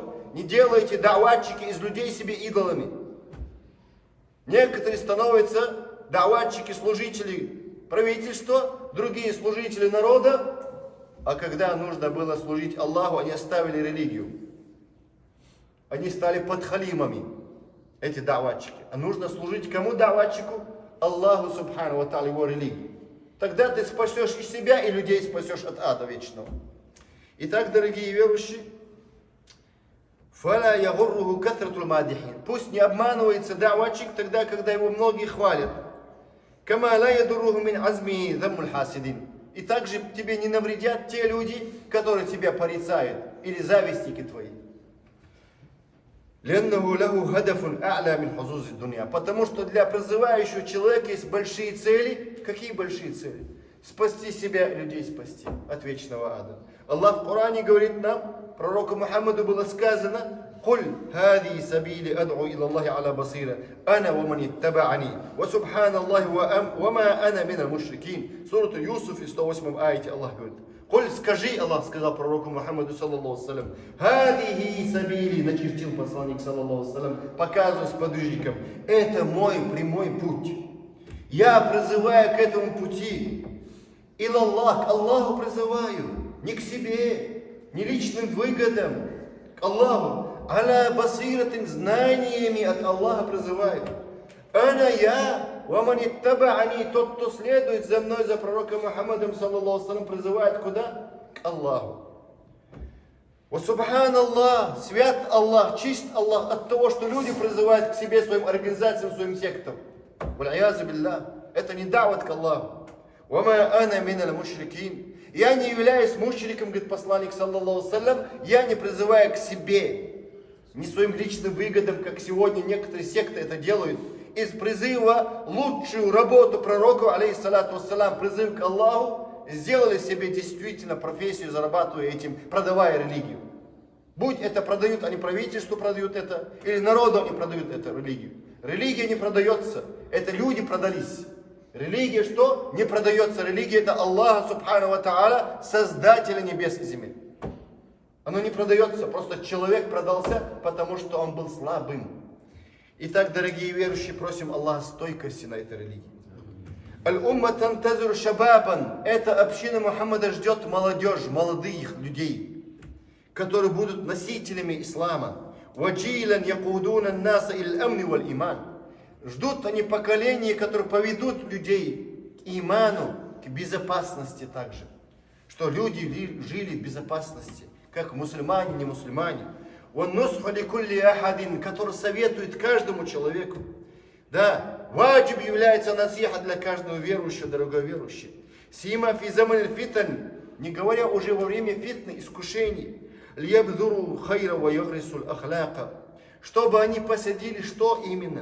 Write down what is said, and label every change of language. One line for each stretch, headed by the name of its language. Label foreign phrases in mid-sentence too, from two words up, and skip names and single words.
Russian: Не делайте да'ватчики из людей себе идолами. Некоторые становятся да'ватчики, служители правительства, другие служители народа. А когда нужно было служить Аллаху, они оставили религию. Они стали подхалимами, эти да'ватчики. А нужно служить кому да'ватчику? Аллаху
Arabic: سبحانه وتعالى,
Russian: его религии. Тогда ты спасешь и себя, и людей спасешь от ада вечного. Итак, дорогие верующие,
Arabic: فلا يغره كثرة المادحين.
Russian: Пусть не обманывается да'ватчик тогда, когда его многие хвалят.
Arabic: كما لا يضره من عزم ذم الحاسدين.
Russian: И также тебе не навредят те люди, которые тебя порицают, или завистники твои. Потому что для призывающего человека есть большие цели. Какие большие цели? Спасти себя, людей спасти от вечного ада. Аллах в Коране говорит нам, пророку Мухаммаду было сказано:
Arabic: «قل هذه سبيلي أدعو إلى الله على بصيرة أنا ومن اتبعني وسبحان الله وما أنا من المشركين».
Russian: Сурат Юсуф, 108 аяте Аллах говорит. «Коль скажи», Аллах сказал пророку Мухаммаду,
Arabic: صلى الله سلم, «هذه سبيلي»,
Russian: начертил посланник,
Arabic: صلى الله سلم,
Russian: показывая сподвижникам, «это мой прямой путь. Я призываю к этому пути. Илаллах, к Аллаху призываю, не к себе, не личным выгодам, к Аллаху.
Arabic: على بصيرة,
Russian: знаниями от Аллаха призываю. Ана я,
Arabic: ومن اتبعني,
Russian: тот, кто следует за мной, за пророком Мухаммадом,
Arabic: صلى الله سلم,
Russian: призывает куда? К Аллаху.
Arabic: وسبحان الله,
Russian: свят Аллах, чист Аллах от того, что люди призывают к себе, своим организациям, своим сектам.
Arabic: والعياذ بالله,
Russian: это не дават к Аллаху.
Arabic: وما أنا من المشركين.
Russian: Я не являюсь мушриком, говорит посланник,
Arabic: صلى الله سلم,
Russian: я не призываю к себе, не своим личным выгодам, как сегодня некоторые секты это делают. Из призыва лучшую работу пророку,
Arabic: عليه الصلاة والسلام,
Russian: призыв к Аллаху, сделали себе действительно профессию, зарабатывая этим, продавая религию. Будь это продают, они правительству продают это, или народу они продают эту религию. Религия не продается, это люди продались. Религия что? Не продается. Религия это Аллах,
Arabic: سبحانه وتعالى,
Russian: создателя небес и земли. Оно не продается, просто человек продался, потому что он был слабым. Итак, дорогие верующие, просим Аллаха стойкости на этой религии.
Arabic: الأمة تنتظر شبابا.
Russian: Эта община Мухаммада ждет молодежь, молодых людей, которые будут носителями ислама.
Arabic: وجيلا يقودون الناس إلى الأمن والإيمان.
Russian: Ждут они поколения, которые поведут людей к иману, к безопасности также. Что люди жили в безопасности, как мусульмане, не мусульмане.
Arabic: Он نصحه لكل أحد,
Russian: который советует каждому человеку. Да, ваджиб является насиха для каждого верующего, дорогой верующий.
Arabic: سيما في زمن فتن,
Russian: не говоря уже во время фитны, искушений.
Arabic: ليبذر خيرا ويحرس الأخلاق.
Russian: Чтобы они посадили что именно?